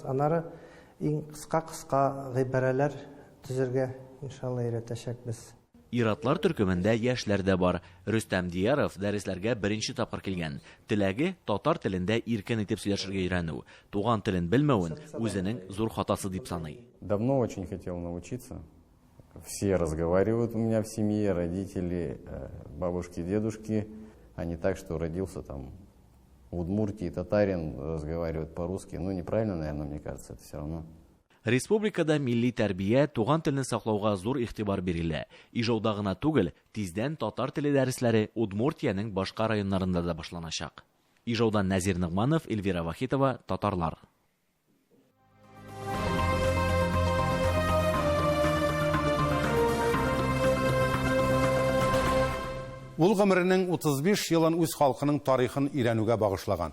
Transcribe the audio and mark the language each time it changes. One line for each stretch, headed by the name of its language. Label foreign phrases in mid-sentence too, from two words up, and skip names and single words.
Tatar: Аннары иң кыска гыйбарәләр төзергә иншалла өйрәтәчәкбез. Иратлар төркемендә яшьләр дә бар. Рөстәм Дияров дәресләргә беренче тапкыр килгән. Теләге татар телендә иркен итеп сөйләшергә өйрәнү. Туган телен белмәвен үзенең зур хатасы дип саный.
Russian: Давно очень хотел научиться. Все разговаривают у меня в семье, родители, бабушки, дедушки. А не так, что родился там в Удмуртии, татарин, разговаривает по-русски. Ну, неправильно, наверное, мне кажется, это все равно.
Tatar: Республикада милли тәрбия, туган телне саклауга зур игътибар бирелә. Ижауда гына түгел, тиздән татар теле дәресләре Удмуртияның башка районнарында да башланачак. Ижаудан Нәзир Нигъманов, Эльвира Вахитова, Татарлар. Ул гомеренең 35 елын үз халкының тарихын өйрәнүгә багышлаган.